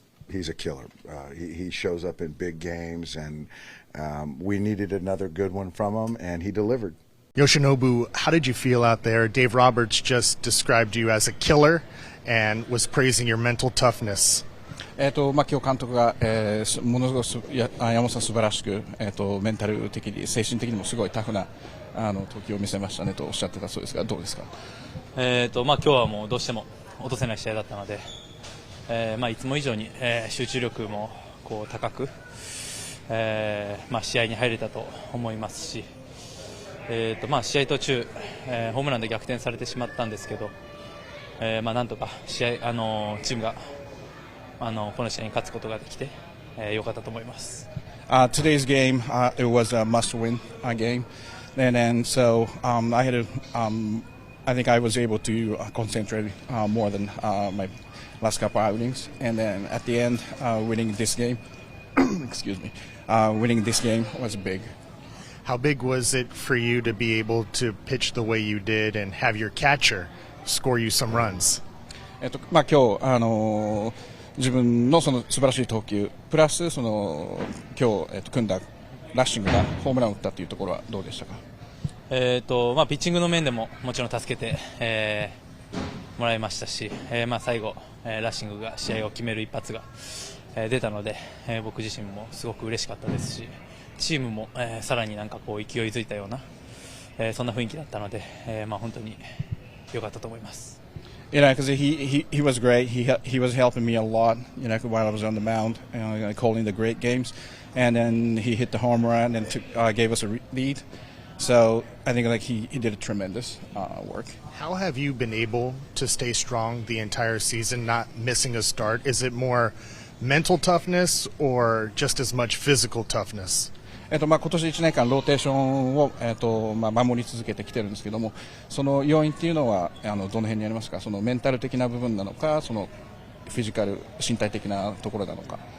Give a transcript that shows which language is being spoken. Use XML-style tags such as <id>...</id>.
<en>He's a killer. He shows up in big games, and we needed another good one from him, and he delivered. Yoshinobu, how did you feel out there? Dave Roberts just described you as a killer and was praising your mental toughness.</en> <ja>今日監督が、ものすごく山本さん素晴らしく、メンタル的に精神的にもすごいタフな投球を見せましたねとおっしゃってたそうですがどうですか？今日はもうどうしても落とせない試合だったので、いつも以上に、集中力もこう高く、試合に入れたと思いますし、試合途中、ホームランで逆転されてしまったんですけど、なんとかチームがこの試合に勝つことができて良かったと思います。</ja> <en>Today's game, it was a must-win game, and so I had I think I was able to concentrate more than my last couple outings, and then at the end, winning this game, winning this game was big. How big was it for you to be able to pitch the way you did and have your catcher score you some runs?</en> <ja>今日自分のその素晴らしい投球プラスその今日組んだラッシングがホームランを打ったというところはどうでしたか？ピッチングの面でももちろん助けて、もらいましたし、最後、ラッシングが試合を決める一発が、出たので、僕自身もすごく嬉しかったですし、チームも、さらになんかこう勢いづいたような、そんな雰囲気だったので、本当に良かったと思います。</ja> <en>Because he was great. He was helping me a lot, while I was on the mound, calling the great games, and then he hit the home run and gave us a lead. So I think he did a tremendous work. How have you been able to stay strong the entire season, not missing a start? Is it more mental toughness or just as much physical toughness?</en> <ja>今年1年間ローテーションを、守り続けてきてるんですけども、その要因っていうのはどの辺にありますか？そのメンタル的な部分なのか、そのフィジカル身体的なところなのか。</ja>